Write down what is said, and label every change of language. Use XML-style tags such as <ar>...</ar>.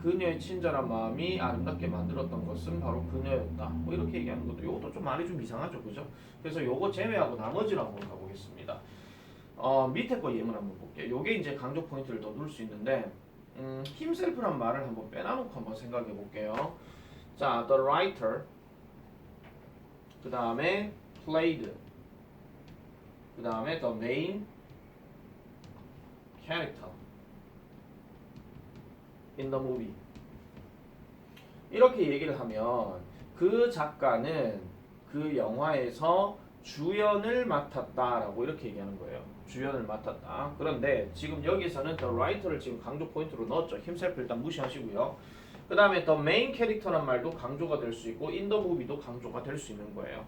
<ko>그녀의 친절한 마음이 아름답게 만들었던 것은 바로 그녀였다. 뭐 이렇게 얘기하는 것도 이것도 좀 말이 좀 이상하죠. 그죠? 그래서 요거 제외하고 나머지로 한번 가보겠습니다. 밑에 거 예문 한번 볼게요. 요게 이제 강조 포인트를 더 넣을 수 있는데 himself란 말을 한번 빼놔놓고 한번 생각해 볼게요. 자,</ko> <en>the writer,</en> <ko>그 다음에</ko> <en>played, 그 다음에 the main character in the movie.</en> <ko>이렇게 얘기를 하면 그 작가는 그 영화에서 주연을 맡았다라고 이렇게 얘기하는 거예요. 주연을 맡았다. 그런데 지금 여기서는</ko> <en>the writer</en> <ko>를 지금 강조 포인트로 넣었죠. himself 일단 무시하시고요. 그 다음에</ko> <en>the main character</en> <ko>란 말도 강조가 될 수 있고</ko> <en>in the movie</en> <ko>도 강조가 될 수 있는 거예요.</ko>